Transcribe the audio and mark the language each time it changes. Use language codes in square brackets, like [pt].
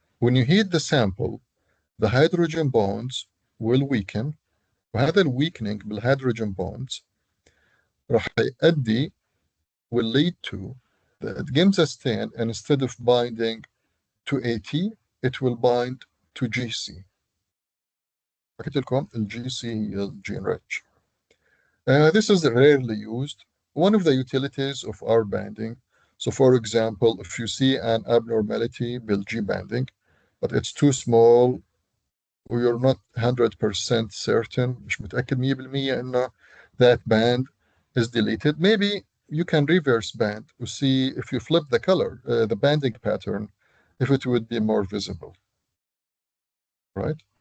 [en] When you heat the sample, the hydrogen bonds will weaken, [ar] وهذا الweakening بالhydrogen bonds راح يؤدي [en] will lead to that Gimza stain, and instead of binding to AT, it will bind to GC. [ar] حكيت لكم ال GC هي gene rich. [en] This is rarely used. One of the utilities of R banding. So for example, if you see an abnormality with G banding, but it's too small, or you're not 100% certain, [ar] مش متأكد 100% إنه [en] that band is deleted, maybe you can reverse band to see if you flip the color, the banding pattern, if it would be more visible, right?